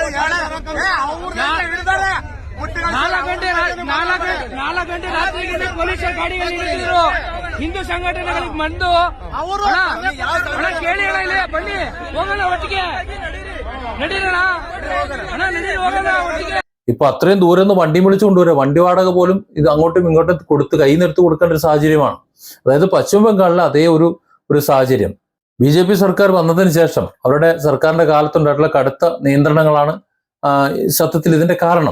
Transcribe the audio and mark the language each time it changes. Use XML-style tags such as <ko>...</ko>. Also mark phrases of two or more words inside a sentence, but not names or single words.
<kn>4 ಗಂಟೆ ರಾತ್ರಿಗೆ ಪೊಲೀಸರು ಗಾಡಿಗಳನ್ನ ಹಿಡಿತಿದ್ರು. ಹಿಂದೂ ಸಂಘಟನೆಗಳಿಗೆ ಬಂದು ಅವರು ಕೇಳಿ ಇಲ್ಲಿ ಬನ್ನಿ ಹೋಗೋಣ ಒಟ್ಟಿಗೆ, ನಡೀರೋಣ ಅಣ್ಣ, ನಡೀರಿ ಹೋಗೋಣ ಒಟ್ಟಿಗೆ.</kn> <ml>ഇപ്പൊ അത്രയും ദൂരം നിന്ന് വണ്ടി വിളിച്ചു കൊണ്ടുവരാം. വണ്ടി വാടക പോലും ഇത് അങ്ങോട്ടും ഇങ്ങോട്ടും കൊടുത്ത് കൈ നിർത്തി കൊടുക്കേണ്ട ഒരു സാഹചര്യമാണ്. അതായത് പശ്ചിമ ബംഗാളിലെ അതേ ഒരു സാഹചര്യം. BJP സർക്കാർ വന്നതിന് ശേഷം അവരുടെ സർക്കാരിന്റെ കാലത്തുണ്ടായിട്ടുള്ള കടുത്ത നിയന്ത്രണങ്ങളാണ് സത്യത്തിൽ ഇതിന്റെ കാരണം.</ml>